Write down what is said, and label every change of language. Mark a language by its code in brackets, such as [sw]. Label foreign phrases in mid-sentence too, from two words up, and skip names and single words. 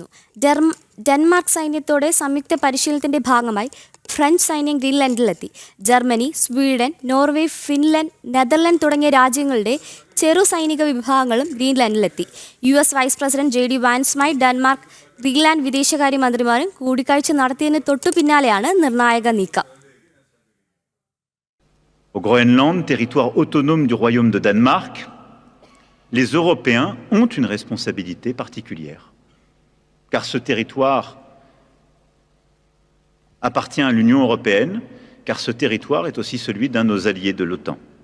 [ml] ഡെൻമാർക്ക് സൈന്യത്തോടെ സംയുക്ത പരിശീലനത്തിന്റെ ഭാഗമായി ഫ്രഞ്ച് സൈന്യം ഗ്രീൻലാൻഡിലെത്തി. ജർമ്മനി, സ്വീഡൻ, നോർവേ, ഫിൻലൻഡ്, നെതർലൻഡ് തുടങ്ങിയ രാജ്യങ്ങളുടെ ചെറു സൈനിക വിഭാഗങ്ങളും ഗ്രീൻലാൻഡിലെത്തി. US [en] vice president [ml] JD വാൻസുമായി ഡെൻമാർക്ക്, ഗ്രീൻലാൻഡ് വിദേശകാര്യമന്ത്രിമാരും കൂടിക്കാഴ്ച നടത്തിയതിന് തൊട്ടു പിന്നാലെയാണ് നിർണായക നീക്കം. [fr] Au Groenland, territoire autonome du royaume de Danemark, les Européens ont une responsabilité particulière, car ce territoire appartient à l'Union européenne, car ce territoire est aussi celui d'un de nos alliés de l'OTAN.